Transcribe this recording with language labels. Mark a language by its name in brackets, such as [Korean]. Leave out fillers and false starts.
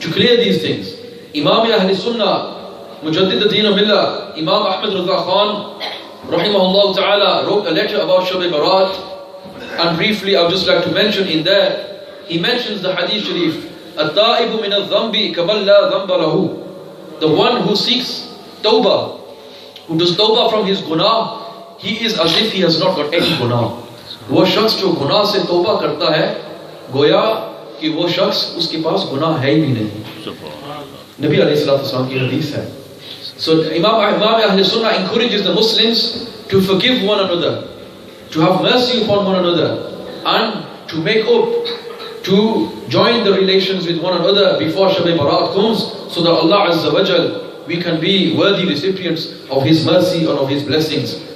[English] To clear these things. Imam Ahl Sunnah, Mujaddid al-Din al-Millah, Imam Ahmad Rida Khan, rahimahullah ta'ala, wrote a letter about Shab-e-Bara'at. And briefly, I would just like to mention in there, he mentions the Hadith Sharif, [Arabic] التائب من الذنب كمن لا ذنب له. [English] The one who seeks tawbah, who does tawbah from his gунاह, he is as if he has not got any gунاह. [Hindi] वो शख्स जो गुनाह से तौबा करता है, गोया कि वो शख्स उसके पास गुनाह है ही नहीं. नबी अलैहिस्सलाम की हदीस है. [English] So Imam Ahl Sunnah encourages the Muslims to forgive one another, to have mercy upon one another, and to make up, to join the relations with one another before Shab-e-Bara'at comes, so that Allah Azza wa Jal, we can be worthy recipients of His mercy and of His blessings.